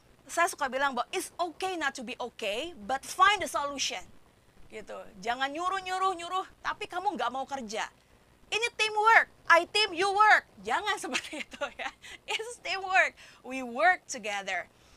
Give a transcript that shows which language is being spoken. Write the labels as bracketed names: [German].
[Indonesian] Saya suka bilang bahwa [English] it's okay not to be okay, but find the solution. [Indonesian] Gitu. Jangan nyuruh, tapi kamu nggak mau kerja. Ini teamwork, [English] I team, you work. [Indonesian] Jangan seperti itu ya. [English] It's teamwork, we work together.